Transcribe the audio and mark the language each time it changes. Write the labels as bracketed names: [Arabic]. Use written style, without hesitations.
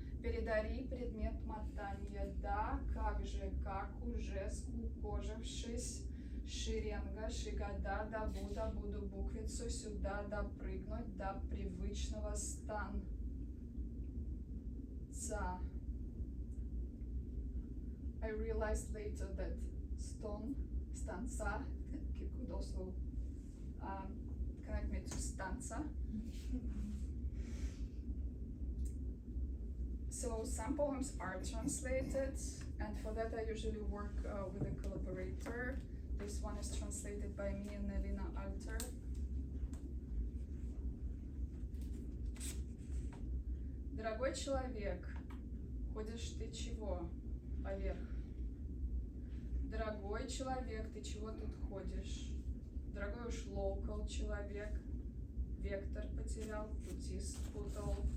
[Russian] Передари предмет мотанья, да, как же, как уже, скукожившись, шеренга, шигада, да буду буквицу сюда, допрыгнуть до привычного станца. [English] I realized later that stanza, could also connect me to stanza. So some poems are translated, and for that I usually work with a collaborator. This one is translated by me and Elina Alter. [Russian] Дорогой человек, ходишь ты чего поверх? Дорогой человек, ты чего тут ходишь? Дорогой уж local человек, вектор потерял, пути спутал.